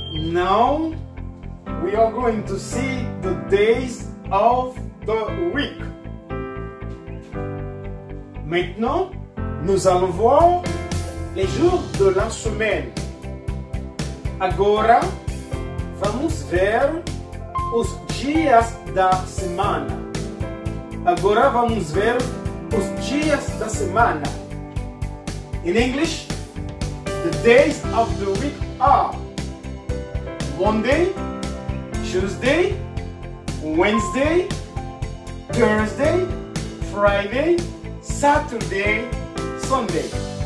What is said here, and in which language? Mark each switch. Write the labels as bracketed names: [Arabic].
[English] Now we are going to see the days of the week. [French] Maintenant, nous allons voir les jours de la semaine. [Portuguese] Agora, vamos ver os dias da semana. Agora vamos ver os dias da semana. [English] In English, the days of the week are Monday, Tuesday, Wednesday, Thursday, Friday, Saturday, Sunday.